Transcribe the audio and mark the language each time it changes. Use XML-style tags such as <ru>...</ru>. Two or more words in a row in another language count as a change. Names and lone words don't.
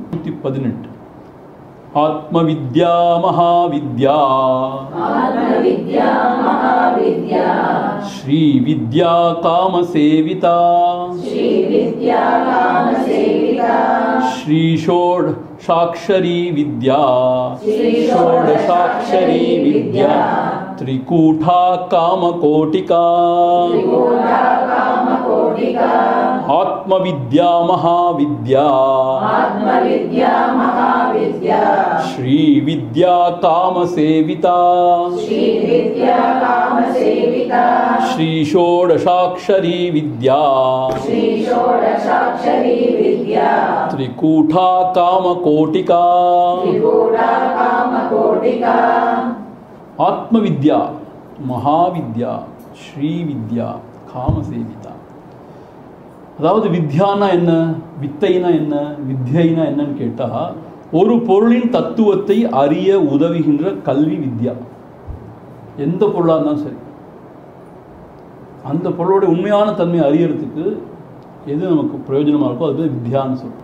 <sa>118 आत्मविद्या महाविद्या श्री विद्या कामसेविता श्री षोडशाक्षरी विद्या त्रिकूटा कामकोटिका आत्मविद्या महाविद्या श्रीविद्या कामसेविता श्रीषोडशाक्षरी विद्या त्रिकूटा कामकोटिका आत्मविद्या महाविद्या श्रीविद्या कामसेविता.</sa> <ta>அதாவது வித்யானா என்ன, வித்தைனா என்ன, வித்யைனா என்னன்னு கேட்டால் ஒரு பொருளின் தத்துவத்தை அறிய உதவுகின்ற கல்வி வித்யா. எந்த பொருளாக இருந்தாலும் சரி, அந்த பொருளோட உண்மையான தன்மை அறியறதுக்கு எது நமக்கு பிரயோஜனமாக இருக்கோ அது வித்யான்னு சொல்லுவோம்.</ta>